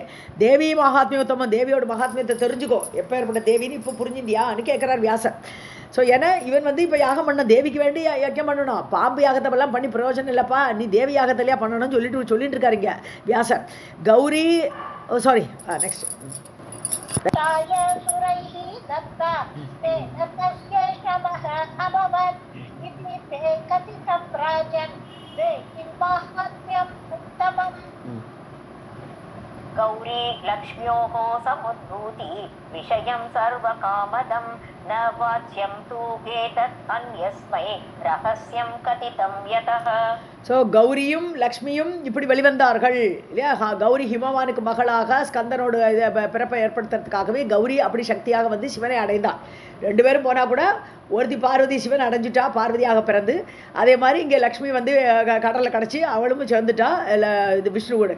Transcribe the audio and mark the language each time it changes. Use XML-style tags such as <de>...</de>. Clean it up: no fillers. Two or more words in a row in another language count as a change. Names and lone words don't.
<ta>தேவி மகாத்மியோத்தமம், தேவியோட மகாத்மியத்தை தெரிஞ்சுக்கோ, எப்போ ஏற்பட்ட தேவின்னு இப்போ புரிஞ்சுட்டியான்னு கேட்குறார் வியாசர். ஸோ ஏன்னா இவன் இப்போ யாகம் பண்ண தேவிக்கு வேண்டி யஜ்யம் பண்ணணும், பாம்பு யாகத்தெல்லாம் பண்ணி பிரயோஜனம் இல்லைப்பா, நீ தேவி யாகத்திலையா பண்ணணும்னு சொல்லிட்டு இருக்காருங்க வியாசர்.</ta> <en>கௌரி sorry next</en> <sa>गौरी लक्ष्म्योः समुद्भूति विषयं सर्वकामदं न वाच्यं तु एतत् अन्यस्मै रहस्यं कथितं यतः.</sa> <ta>ஸோ கௌரியும் லக்ஷ்மியும் இப்படி வெளிவந்தார்கள் இல்லையா. கௌரி ஹிமவானுக்கு மகளாக ஸ்கந்தனோட பிறப்பை ஏற்படுத்துறதுக்காகவே கௌரி அப்படி சக்தியாக வந்து சிவனை அடைந்தாள். ரெண்டு பேரும் போனால் கூட ஒருத்தி பார்வதி சிவன் அடைஞ்சிட்டா, பார்வதியாக பிறந்து. அதே மாதிரி இங்கே லக்ஷ்மி வந்து கடலில் கிடச்சி அவளும் சேர்ந்துட்டா இது விஷ்ணுவோட.</ta>